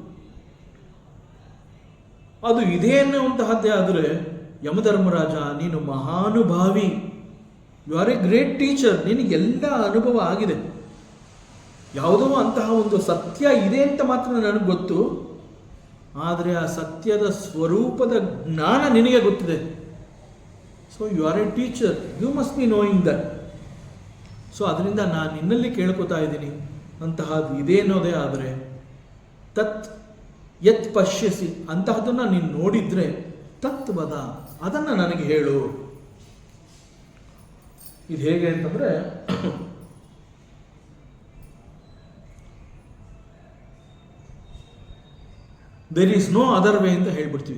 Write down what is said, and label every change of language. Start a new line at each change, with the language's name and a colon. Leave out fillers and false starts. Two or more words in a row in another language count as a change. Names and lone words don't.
Kannada: ಅದು ಇದೆ ಅನ್ನುವಂತಹದ್ದೇ ಆದರೆ, ಯಮಧರ್ಮರಾಜ ನೀನು ಮಹಾನುಭಾವಿ,
English: you are a great teacher,
Kannada: ನಿನಗೆಲ್ಲ ಅನುಭವ ಆಗಿದೆ. ಯಾವುದೋ ಅಂತಹ ಒಂದು ಸತ್ಯ ಇದೆ ಅಂತ ಮಾತ್ರ ನನಗೆ ಗೊತ್ತು, ಆದರೆ ಆ ಸತ್ಯದ ಸ್ವರೂಪದ ಜ್ಞಾನ ನಿನಗೆ ಗೊತ್ತಿದೆ.
English: So you are a teacher, you must be knowing that.
Kannada: ಸೊ ಅದರಿಂದ ನಾನು ನಿನ್ನಲ್ಲಿ ಕೇಳ್ಕೊತಾ ಇದ್ದೀನಿ, ಅಂತಹದ್ದು ಇದೆ ಅನ್ನೋದೇ ಆದರೆ
Sanskrit: ತತ್ ಯತ್ ಪಶ್ಯಸಿ,
Kannada: ಅಂತಹದನ್ನು ನೀನು ನೋಡಿದ್ರೆ ತತ್ವದ, ಅದನ್ನು ನನಗೆ ಹೇಳು. ಇದು ಹೇಗೆ ಅಂತಂದ್ರೆ,
English: there is no other way
Kannada: ಅಂತ ಹೇಳ್ಬಿಡ್ತೀವಿ.